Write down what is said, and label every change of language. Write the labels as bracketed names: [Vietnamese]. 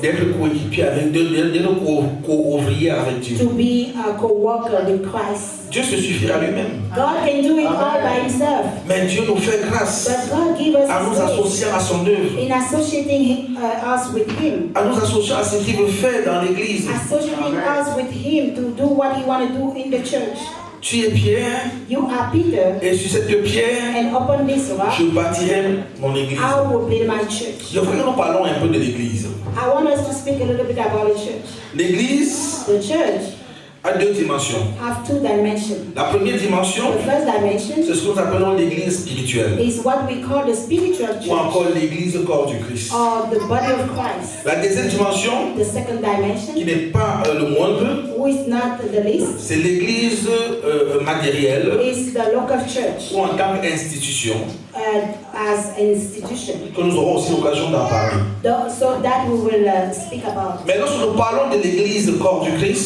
[French] d'être coéquipier avec Dieu, d'être co-ouvrier avec Dieu. [English] to be a co-worker with Christ. [French] Dieu se suffira lui-même. [English] God can do it all by himself, [French] Mais Dieu nous fait grâce [English] but God give us [French] à nous [English] his grace [French] associer à son œuvre, [English] in associating us with him, [French] à nous associer à ce qu'il veut faire dans l'église. [English] associating us with him to do what he want to do in the church. [French] Tu es Pierre, [English] You are Peter, [French] et sur cette pierre, [English] and upon this rock [French] je bâtirai mon église. [English] I will build my church. [French] Je voudrais que nous parlons un peu de l'église. [English] I want us to speak a little bit about the church. [French] L'église [English] The church [French] a deux dimensions. [English] have two dimensions. [French] La première dimension, [English] The first dimension [French] c'est ce que nous appelons l'église spirituelle, [English] is what we call the spiritual [French] ou [English] church, [French] encore l'église corps du Christ. [English] or the body of Christ. [French] La deuxième dimension, [English] The second [French] qui [English] dimension, [French] n'est pas le moindre, [English] who is not the least, [French] c'est l'église matérielle [English] is the local church [French] ou en tant qu'institution, [English] as an institution. [French] que nous aurons aussi l'occasion d'en parler. [English] So that we will speak about. [French] Mais lorsque nous parlons de l'église corps du Christ,